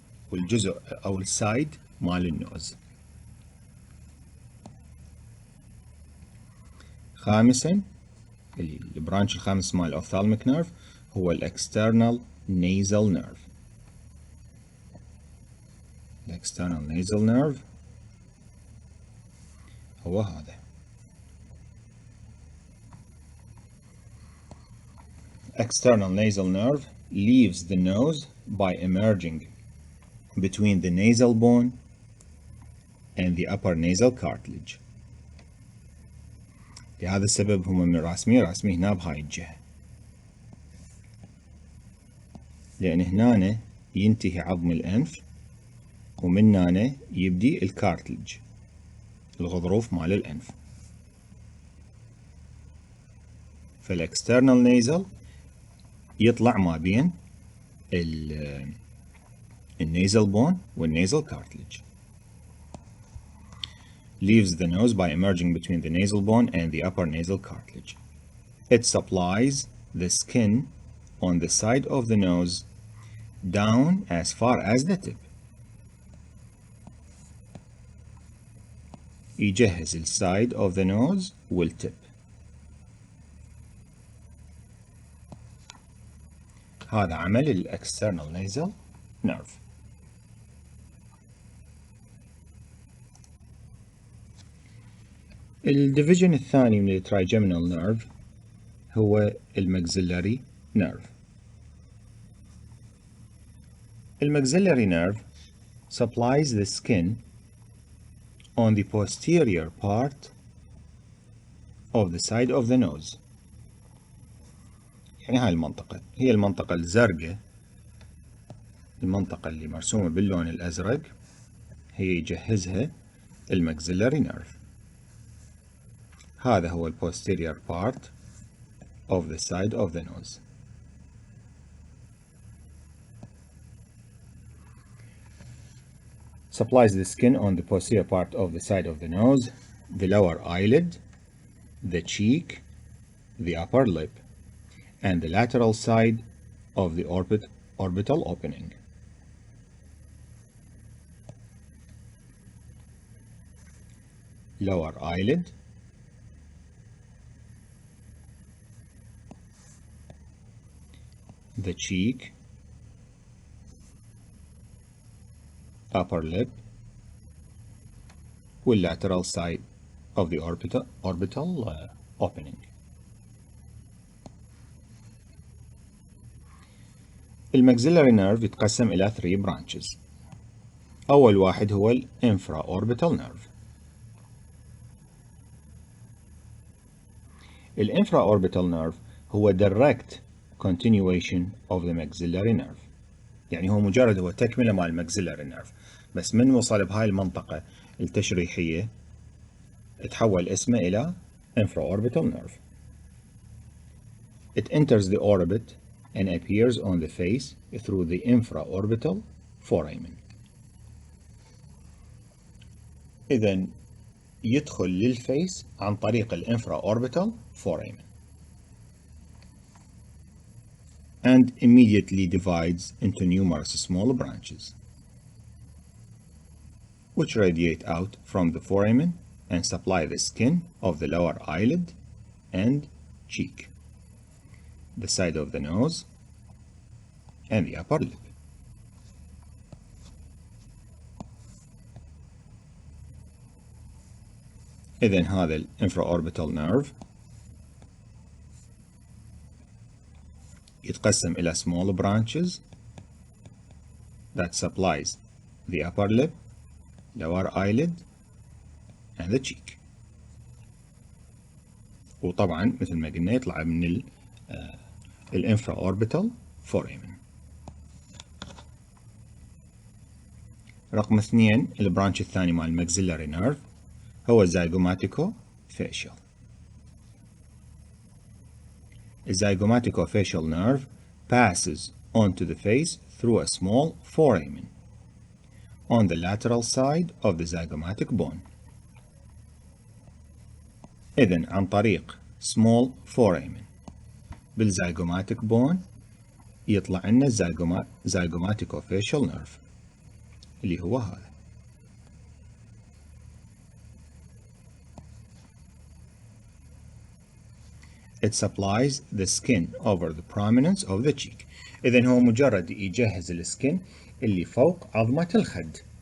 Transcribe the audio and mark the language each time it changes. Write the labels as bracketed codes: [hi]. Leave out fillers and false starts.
[ar] والجزء أو السايد مال النوز. خامسا البرانش الخامس مال Ophthalmic Nerve هو External Nasal Nerve. [en] External Nasal Nerve [ar] هو هذا. [en] External nasal nerve leaves the nose by emerging between the nasal bone and the upper nasal cartilage. [ar] لهذا السبب هم من راسميه هنا بهاي الجهة، لأن هنا ينتهي عظم الأنف ومن هنا يبدي الكارتلج، الغضروف مال الأنف. فالإكسترنال نيزل يطلع ما بين النيزل بون والنيزل كارتلج. [en] Leaves the nose by emerging between the nasal bone and the upper nasal cartilage. It supplies the skin on the side of the nose down as far as the tip. [ar] يجهز السايد [en] of the nose [ar] والتip. هذا عمل الاكسترنال نيزل نيرف. الديفيجن الثاني من الترايجيمينال نيرف هو الماكسيلاري نيرف. [en] الماكسيلاري nerve supplies the skin on the posterior part of the side of the nose. [ar] يعني هاي المنطقة هي المنطقة الزرقاء، المنطقة اللي مرسومة باللون الأزرق هي يجهزها الماكسيلاري نيرف. هذا هو ال [en] posterior part of the side of the nose. Supplies the skin on the posterior part of the side of the nose, the lower eyelid, the cheek, the upper lip, and the lateral side of the orbital opening. Lower eyelid, the cheek, upper lip, والlateral side of the orbital opening. [ar] الماكسيلاري نيرف يتقسم إلى 3 branches. أول واحد هو الانفراوربيتال نيرف. الانفراوربيتال نيرف هو [en] direct continuation of the maxillary nerve. [ar] يعني هو مجرد هو تكملة مال الماكسيلاري نيرف، بس من وصل بهاي المنطقة التشريحية تحول اسمه إلى infraorbital nerve. [en] It enters the orbit and appears on the face through the infraorbital foramen. [ar] إذن يدخل للفيس عن طريق [en] الانفراorbital foramen and immediately divides into numerous small branches which radiate out from the foramen and supply the skin of the lower eyelid and cheek, the side of the nose, and the upper lip. [ar] إذن هذا [en] الانفراorbital nerve [ar] يتقسم إلى [en] small branches that supplies the upper lip, lower eyelid, and the cheek. [ar] وطبعا مثل ما قلنا يطلع من الانفراorbital foramen. رقم 2 البرانش الثاني مال الماكسيلاري نيرف هو Zygomatico facial. [en] A Zygomatico facial nerve passes onto the face through a small foramen on the lateral side of the zygomatic bone. [ar] إذن عن طريق [en] small foramen بالzygomatic bone [ar] يطلع لنا [en] Zygomatico facial nerve. [ar] اللي هو هذا. [en] It supplies the skin over the prominence of the cheek. [ar] إذن هو مجرد يجهز السكن اللي فوق عظمة الخد.